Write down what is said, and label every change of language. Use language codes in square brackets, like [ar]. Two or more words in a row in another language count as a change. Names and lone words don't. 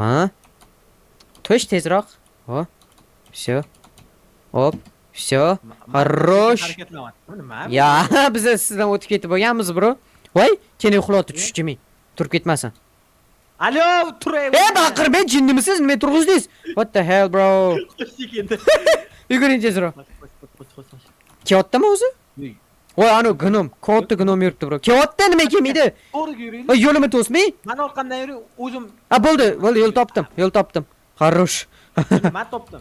[uz] Tush tezroq. Всё. [ru] Hop. Всё. Хорошо. [uz] Ya, biz sizdan o'tib ketib bo'lganmiz, bro. Voy, keyin uxlotib tushchimi? Turib ketmasin. Alo, turay. Baqirmay, jinnimisiz? Nima turg'izdingiz? [en] What the hell, bro? [uz] Yuguring tezroq. Kiyotdimi o'zi? Voy, ana gnom, katta gnom yuribdi, bro. Kiyotda nima kelmaydi? To'g'riga yuring. Voy, yo'limni to'smay? Men orqamdan yuring, o'zim. Bo'ldi, yo'l topdim. Xarosh. Men topdim.